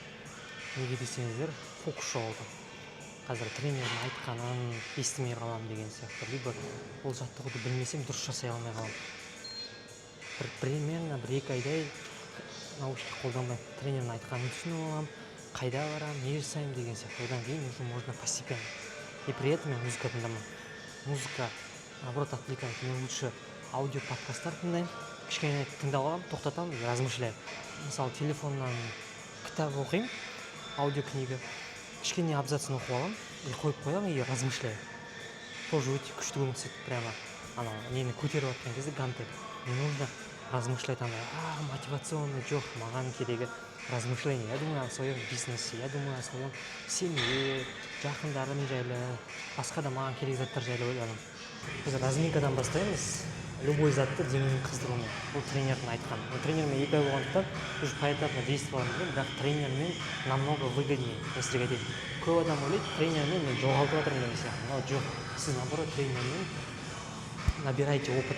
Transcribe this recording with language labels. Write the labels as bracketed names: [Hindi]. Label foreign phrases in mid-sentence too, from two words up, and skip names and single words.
[Kazakh] Неге десеңіздер, фокус жоғалды. Қазір тренердің айтқанын естімей қалам деген сияқты. Либо ол жаттығуды білмесем, дұрыс жасай алмай қалам. Примерно 1-2 айдай наушник қолданбаймын. Тренердің айтқанын түсініп алам, қайда барам, не жасаймын деген сияқты. Одан кейін [Russian] уже можно постепенно. И при этом [Kazakh] мен музыка тыңдамаймын. [Russian] Музыка, наоборот, отвлекает. [Kazakh] Мен лучше аудио подкасттар тыңдаймын. Кішкене тыңдап аламын, тоқтатамын [Russian] и размышляю. [Kazakh] Мысалы, телефоннан кітап оқимын, аудиокнига. Кішкене абзацын оқып аламын, и қойып қоямын [Russian] и размышляю. [Kazakh] Тоже өте күшті көмектеседі, прямо нені көтеріп жатқан кезде гантель. [Russian] Не нужно размышлять, [Kazakh] мотивационный жоқ, маған керегі размышление. [Russian] Я думаю о своем бизнесе, я думаю о своем семье, [Kazakh] жақындарым жайлы, басқа да маған керек заттар жайлы ойланамын. Біз разминкадан бастаймыз. Любой затты дененің қыздыруымен. Бұл тренердің айтқан. Тренермен 2 ай болғандықтан [Russian] уже поэтапно [Kazakh] действовалым білем, бірақ тренермен [Russian] намного выгоднее. [Kazakh] Мен сіздерге айтайын. Көп адам ойлайды, тренермен мен жоғалтып жатырмын деген сияқты. Но жоқ, сіз наоборот тренермен [Russian] набирайте опыта.